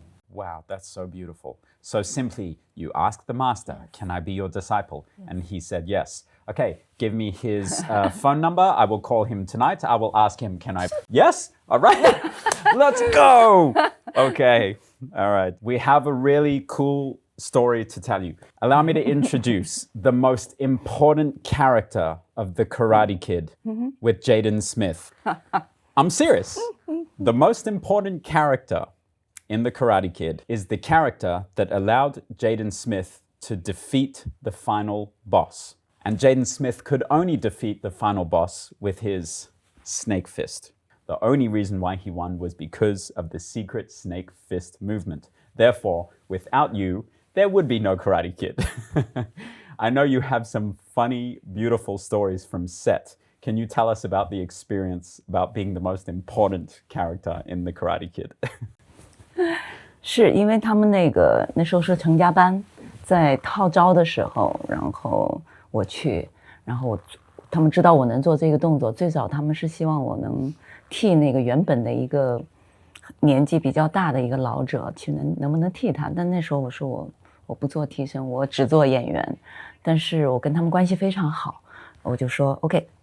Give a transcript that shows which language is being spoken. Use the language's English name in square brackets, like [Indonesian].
[English] Wow, that's so beautiful. So simply, you asked the master, can I be your disciple? And he said yes. Okay, give me his phone number. I will call him tonight. I will ask him, can I? Yes? All right. Let's go. Okay. All right. We have a really cool story to tell you. Allow me to introduce the most important character of The Karate Kid with Jaden Smith. I'm serious. The most important character in The Karate Kid is the character that allowed Jaden Smith to defeat the final boss. And Jaden Smith could only defeat the final boss with his snake fist. The only reason why he won was because of the secret snake fist movement. Therefore, without you, there would be no Karate Kid. I know you have some funny, beautiful stories from set. Can you tell us about the experience about being the most important character in The Karate Kid? [Chinese] 是因为他们那时候是成家班，在套招的时候，然后我去，然后他们知道我能做这个动作，最早他们是希望我能替那个原本的一个年纪比较大的一个老者去能不能替他，但那时候我说我不做替身，我只做演员，但是我跟他们关系非常好，我就说 OK。